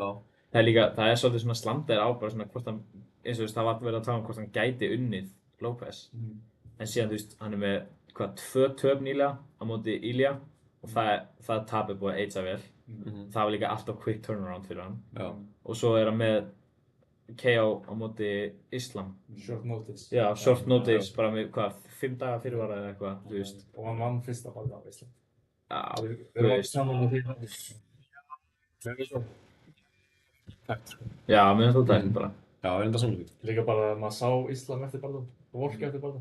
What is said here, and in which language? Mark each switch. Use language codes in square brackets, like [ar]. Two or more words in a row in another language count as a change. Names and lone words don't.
[is] Það er líka, það er svolítið svona slandaðir á bara svona hvort hann, eins og þú veist, það var verið að tala um hvort hann gæti unnið Lopez. En síðan, þú veist, hann er með, 2 töp nýlega á móti Ilja og það tap búið að eitsa vel. Það var líka alltaf [en] quick turnaround [is] fyrir hann. Já. Og svo er hann með KO á móti Islam. [en] Short notice. Já, short notice, [is] bara með, 5 daga fyrirvara eða eitthvað, þú veist. Og hann vann fyrsta barða á Íslandi. Já, Við þú erum veist. saman með því. Tækt, sko. Já, mér finnst það tækt bara. Já, enda samlega. Líka bara að maður sá Íslam eftir barðan og Volk eftir barðan.